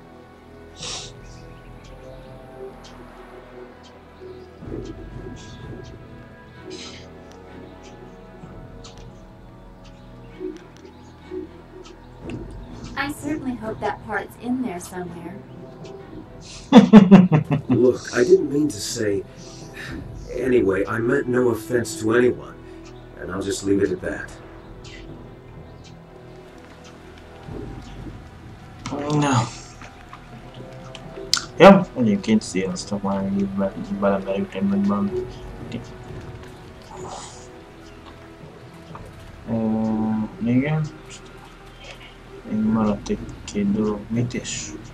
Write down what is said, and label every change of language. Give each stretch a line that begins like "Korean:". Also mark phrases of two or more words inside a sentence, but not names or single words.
English: I certainly hope that part's in there somewhere. Look, I didn't mean to say... Anyway, I meant no offense to anyone, and I'll just leave it at that. No.
Hungarian: Ja, egyébként sziasztok, már belemerültem meg valamit. Igen. Még maradt egy-két dolog. Mit is?